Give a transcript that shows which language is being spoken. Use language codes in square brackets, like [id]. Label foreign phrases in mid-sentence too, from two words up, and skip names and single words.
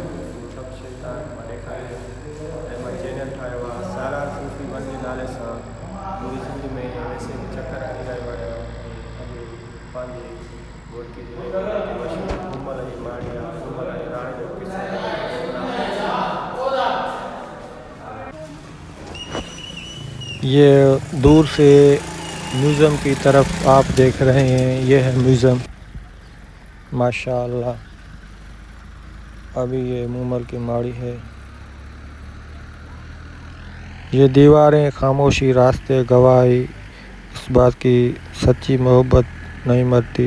[sd] सभु शइ तव्हांखे मां ॾेखारींदुमि। ऐं मां चैनल ठाहियो आहे सालार सूफ़ी वन जे नाले सां। पूरी सिंध में वैसे बि चकर हणी रहियो आहियां। अॼु पंहिंजे घोटकी ज़िले में मशहूरु मोमल जी माड़ी आहे, मोमल ऐं राणे जो किस्सो। [ur] یہ دور سے میوزیم کی طرف آپ دیکھ رہے ہیں، یہ ہے میوزیم ماشاءاللہ۔ ابھی یہ مومل کی ماڑی ہے، یہ دیواریں خاموشی، راستے گواہی اس بات کی سچی محبت نہیں مرتی۔